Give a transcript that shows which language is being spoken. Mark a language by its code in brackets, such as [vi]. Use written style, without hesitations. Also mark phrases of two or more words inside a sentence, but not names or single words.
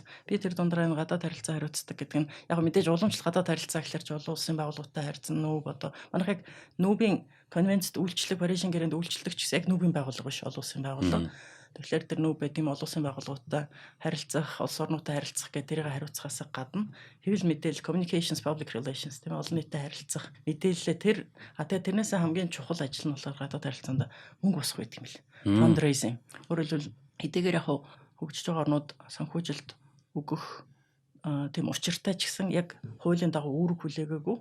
[mn] Би тэр дундаа энэ гадаад харилцаа хариуцдаг гэдэг нь яг мэдээж уламжлалт гадаад харилцаа гэхэлэр ч олон улсын байгууллагатай харьцсан нүүб одоо манайх яг нүүбийн конвенцэд үйлчлэг Парисын гэрээнд үйлчлдэг ч гэсэн яг нүүбийн байгууллага биш олон улсын байгууллага. Тэгэхээр тэр нүүб байт юм олон улсын байгууллагуудтай харилцах, улс орнуудтай харилцах гэдэг тэрийг хариуцахаас гадна хэвлэл мэдээлэл [en] communications public relations [mn] тийм олон нийтэд харилцах мэдээлэлээ тэрнээс хамгийн чухал ажил нь болохоор гадаад харилцаанд мөнгө босгох гэдэг юм бэл. Fundraising. Өөрөөр хэлбэл хэдийгээр яг хөгжиж байгаа орнууд санхүүжилт өгөх тийм учиртай ч гэсэн яг хуулийн дагуу үүрэг хүлээгээгүй.